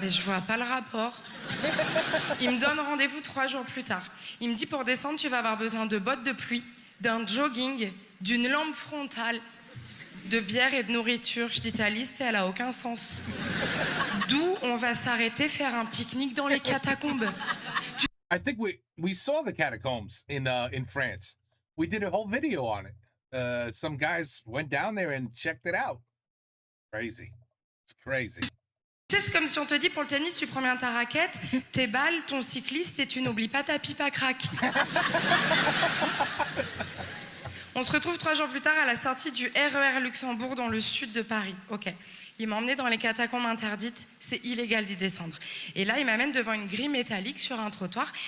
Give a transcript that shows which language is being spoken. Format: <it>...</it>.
<fr>Mais je vois pas le rapport. Il me donne rendez-vous 3 jours plus tard. Il me dit pour descendre, tu vas avoir besoin de bottes de pluie, d'un jogging, d'une lampe frontale, de bière et de nourriture. Je dis ta liste, elle a aucun sens. D'où on va s'arrêter faire un pique-nique dans les catacombes.</fr> <en>I think we saw the catacombs in France. We did a whole video on it. Some guys went down there and checked it out. Crazy. It's crazy.</en> <fr>C'est comme si on te dit pour le tennis, tu prends bien ta raquette, tes balles, ton cycliste et tu n'oublies pas ta pipe à crack. On se retrouve 3 jours plus tard à la sortie du RER Luxembourg dans le sud de Paris. Ok. Il m'a emmené dans les catacombes interdites, c'est illégal d'y descendre. Et là, il m'amène devant une grille métallique sur un trottoir.</fr>